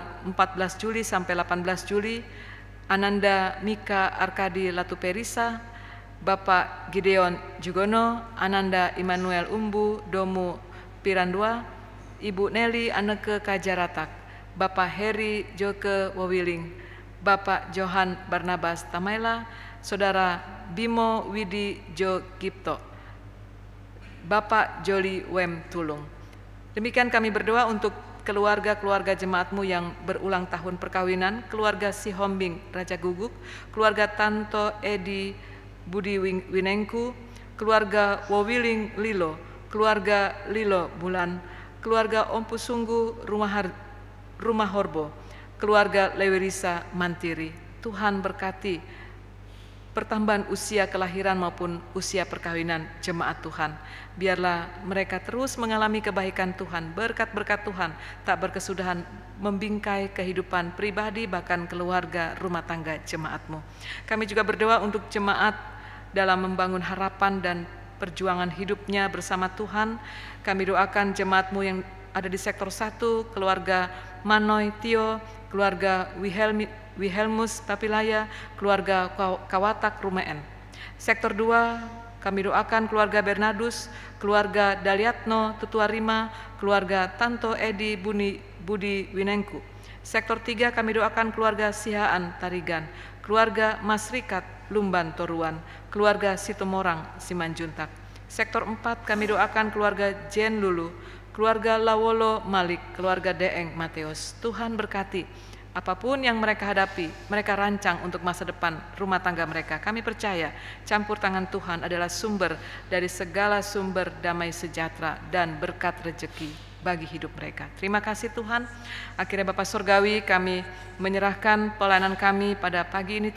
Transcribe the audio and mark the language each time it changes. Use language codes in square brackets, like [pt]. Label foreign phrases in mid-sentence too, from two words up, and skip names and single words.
[id] 14 Juli sampai 18 Juli, Ananda Mika Arkadi Latuperisa, Bapak Gideon Jugono, Ananda Immanuel Umbu Domu Pirandua, Ibu Nelly Anneke Kajaratak, Bapak Heri Joke Wawiling, Bapak Johan Barnabas Tamaila, Saudara Bimo Widi Jo Gipto, Bapak Joli Wem Tulung. Demikian kami berdoa untuk keluarga-keluarga jemaatmu yang berulang tahun perkawinan, keluarga Sihombing Raja Guguk, keluarga Tanto Edi Budi Winengku, keluarga Wowiling Lilo, keluarga Lilo Bulan, keluarga Om Pusunggu Rumah Horbo, keluarga Lewirisa Mantiri. Tuhan berkati pertambahan usia kelahiran maupun usia perkawinan jemaat Tuhan. Biarlah mereka terus mengalami kebaikan Tuhan, berkat-berkat Tuhan tak berkesudahan membingkai kehidupan pribadi bahkan keluarga rumah tangga jemaatmu. Kami juga berdoa untuk jemaat dalam membangun harapan dan perjuangan hidupnya bersama Tuhan. Kami doakan jemaatmu yang ada di sektor 1, keluarga Manoy Tio, keluarga Wilhelmus Papilaya, keluarga Kawatak Rumeen. Sektor 2, kami doakan keluarga Bernardus, keluarga Daliatno Tutuarima, keluarga Tanto Edi Budi Winengku. Sektor 3, kami doakan keluarga Sihaan Tarigan, keluarga Mas Rikat Lumban Toruan, keluarga Sitomorang Simanjuntak. Sektor 4, kami doakan keluarga Jen Lulu, keluarga Lawolo Malik, keluarga Deeng Mateus. Tuhan berkati apapun yang mereka hadapi, mereka rancang untuk masa depan rumah tangga mereka. Kami percaya campur tangan Tuhan adalah sumber dari segala sumber damai sejahtera dan berkat rejeki bagi hidup mereka. Terima kasih Tuhan. Akhirnya Bapa Surgawi, kami menyerahkan pelayanan kami pada pagi ini.